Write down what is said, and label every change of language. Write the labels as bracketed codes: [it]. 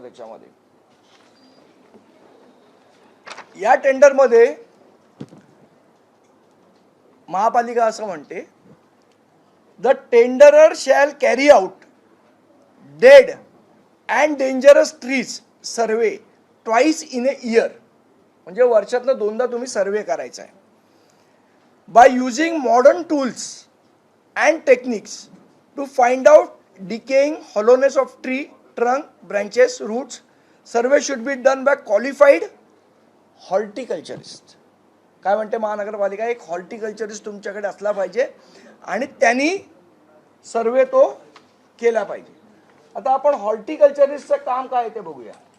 [mr] त्याच्यामध्ये या टेंडरमध्ये महापालिका असं म्हणते, [en] The tenderer shall carry out dead and dangerous trees survey twice in a year. [mr] म्हणजे वर्षातनं 2दा तुम्ही सर्वे करायचा आहे. [en] By using modern tools and techniques to find out decaying hollowness of tree trunk branches roots. Survey should be done by qualified horticulturist. [mr] काय म्हणते महानगरपालिका, एक horticulturist तुमच्याकडे असला पाहिजे आणि त्यांनी सर्वे तो केला पाहिजे. आता आपण हॉर्टिकल्चरिस्टचं काम काय ते बघूया.